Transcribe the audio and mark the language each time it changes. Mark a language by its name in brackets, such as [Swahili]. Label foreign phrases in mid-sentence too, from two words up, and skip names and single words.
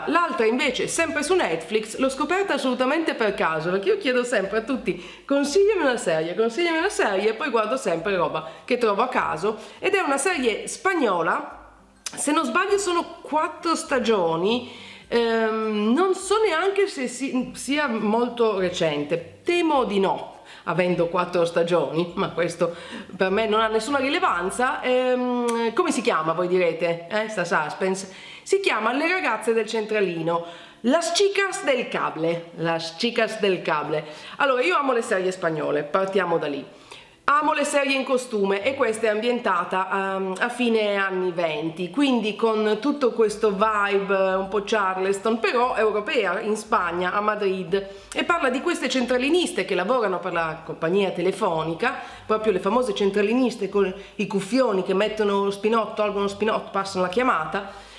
[Italian] L'altra invece, sempre su Netflix, l'ho scoperta assolutamente per caso, perché io chiedo sempre a tutti consigliami una serie, e poi guardo sempre roba che trovo a caso, ed è una serie spagnola, se non sbaglio sono 4 stagioni, non so neanche se sia molto recente, temo di no, avendo 4 stagioni, ma questo per me non ha nessuna rilevanza. Come si chiama, voi direte? Sta suspense. Si chiama Le ragazze del centralino, Las chicas del cable, Las chicas del cable. Allora, io amo le serie spagnole, partiamo da lì. Amo le serie in costume, e questa è ambientata a fine anni 20, quindi con tutto questo vibe un po' Charleston, però europea, in Spagna, a Madrid, e parla di queste centraliniste che lavorano per la compagnia telefonica, proprio le famose centraliniste con i cuffioni che mettono lo spinotto, tolgono lo spinotto, passano la chiamata,